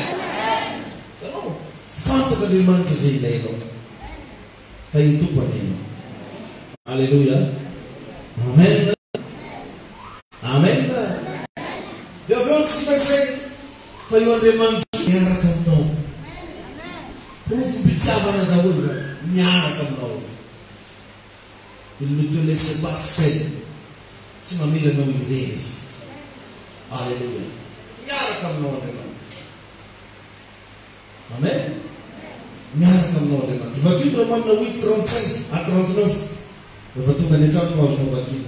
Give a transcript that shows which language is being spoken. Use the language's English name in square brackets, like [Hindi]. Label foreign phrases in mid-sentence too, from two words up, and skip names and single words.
[Malagasy] Fantatr'Andriamanitra izay ilainao fa iny tompony ianao. Alleluia. Amen. Amen. Dia avy eo tsy vita izay fa io Andriamanitra miaraka aminao profom-pitiavana daholo miaraka aminao. [French] Il ne te laisse pas seul. [Malagasy] Tsy mamela anao irery. Alleluia. Miaraka aminao Andriamanitra. Amen. Miaraka aminao Andriamanitra. Vakito Romains 8:35 à 39 rehefa tonga any an-trano azonao vakito.